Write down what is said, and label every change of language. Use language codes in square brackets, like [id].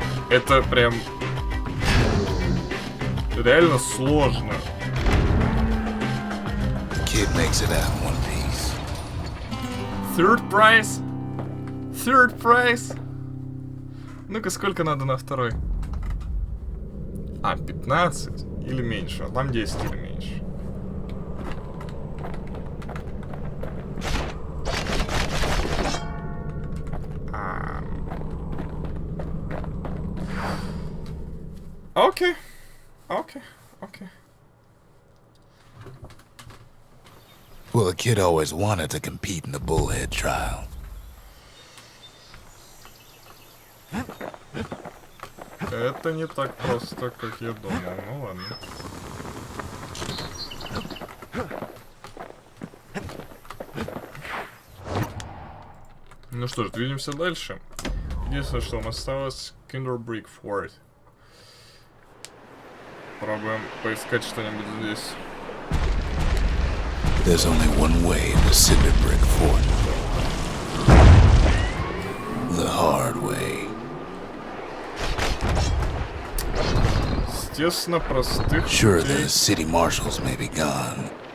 [ru] Это прям реально сложно. [en] Kid makes it out in one piece. Third prize. Third prize. [ru] Ну-ка, сколько надо на второй? А, 15 или меньше. А там 10 или меньше. Окей. Окей. Окей. [en] Well, the kid always wanted to compete in the bullhead trial. [ru] Это не так просто, как я думал. Ну ладно. Ну что ж, двинемся дальше. Единственное, что нам осталось, Kinderbrick Fort. Пробуем поискать что-нибудь здесь. [en] There's only one way to Cinderbrick Fort. The hard way. [ru] Естественно, простых [en] Sure, [ru] людей. [en] the city marshals may be gone.